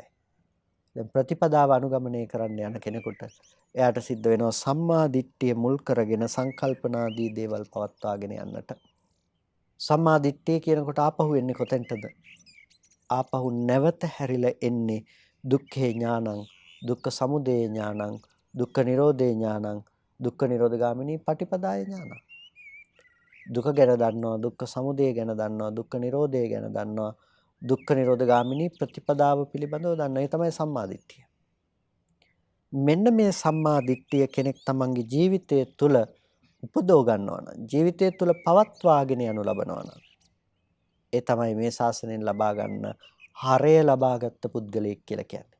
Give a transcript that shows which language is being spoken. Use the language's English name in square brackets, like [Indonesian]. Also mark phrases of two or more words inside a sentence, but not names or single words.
[Sinhala] දැන් ප්‍රතිපදාව අනුගමනය කරන්න යන කෙනෙකුට එයාට සිද්ධ වෙනවා සම්මා දිට්ඨිය මුල් කරගෙන සංකල්පනාදී දේවල් පවත්වාගෙන යන්නට. සම්මා දිට්ඨිය කියනකොට ආපහු එන්නේ කොතෙන්ටද? [Pali] ආපහු නැවත හැරිලා එන්නේ දුක්ඛේ ඥානං, දුක්ඛ සමුදය ඥානං, දුක්ඛ නිරෝධේ ඥානං, දුක්ඛ නිරෝධගාමිනී පටිපදාය ඥානං. [Sinhala] දුක ගැන දන්නවා, දුක්ඛ සමුදය ගැන දන්නවා, දුක්ඛ නිරෝධය ගැන දන්නවා, දුක්ඛ නිරෝධගාමිනී ප්‍රතිපදාව පිළිබඳව දන්නවා. ඒ තමයි සම්මා දිට්ඨිය. මෙන්න මේ සම්මා දිට්ඨිය කෙනෙක් තමන්ගේ ජීවිතය තුළ උපදව ගන්නවා නම්, ජීවිතය තුළ පවත්වාගෙන යනු ලබනවා නම්, ඒ තමයි මේ ශාසනයෙන් ලබා ගන්න හරය ලබාගත් පුද්ගලයෙක් කියලා කියන්නේ.